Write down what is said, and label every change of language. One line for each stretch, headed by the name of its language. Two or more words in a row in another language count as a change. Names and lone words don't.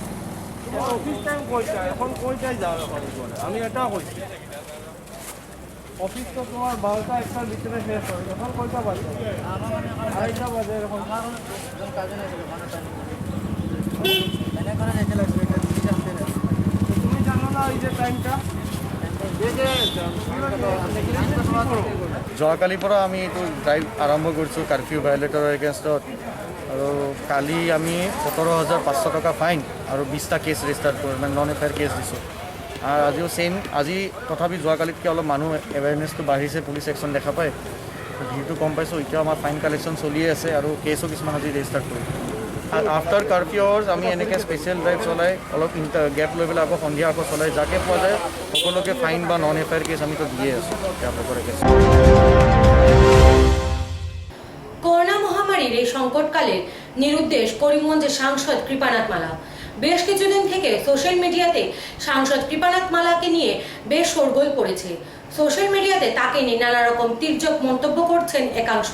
Bangla: অফিস টাইম কয়টা, এখন কয়টায় যাও? আমি এটা কইছি অফিস তো তোমার 12টা 1টার ভিতরে শেষ হয়, এখন কয়টা বাজে? 2:30 বাজে এখন। তুমি জানো না এই যে টাইমটা?
Assamese: যোৱাকালিৰ পৰা আমি এইটো ড্ৰাইভ আৰম্ভ কৰিছোঁ কাৰ্ফিউ ভায়লেটৰ এগেইনষ্টত আৰু কালি আমি 17,500 টকা ফাইন আৰু 20টা কেছ ৰেজিষ্টাৰ কৰি মানে
English: non FIR case
Assamese: দিছোঁ। আৰু আজিও ছেইম, আজি তথাপি যোৱাকালিতকৈ অলপ মানুহ এৱেৰনেছটো বাঢ়িছে,
English: police action
Assamese: দেখা পায়, ভিৰটো কম পাইছোঁ। এতিয়াও আমাৰ ফাইন কালেকশ্যন চলিয়ে আছে আৰু কেছো কিছুমান আজি ৰেজিষ্টাৰ কৰিছোঁ।
English: after curfew hours
Assamese: আমি এনেকৈ
English: special drive
Assamese: চলাই অলপ গেপ লৈ পেলাই আকৌ সন্ধিয়া আকৌ চলাই যাকে পোৱা যায় সকলোকে ফাইন বা
English: non FIR case
Assamese: আমিতো দিয়ে আছোঁ তেওঁলোকৰে কেছ।
Bangla: করোনা মহামারীর এই সংকটকালে নিরুদ্দেশ করিমগঞ্জের সাংসদ কৃপানাথ মালা। বেশ কিছুদিন থেকে সোশ্যাল মিডিয়াতে সাংসদ কৃপানাথ মালাকে নিয়ে বেশ শোরগোল পড়েছে। সোশ্যাল মিডিয়াতে তাকে নিয়ে নানা রকম তির্যক মন্তব্য করছেন একাংশ।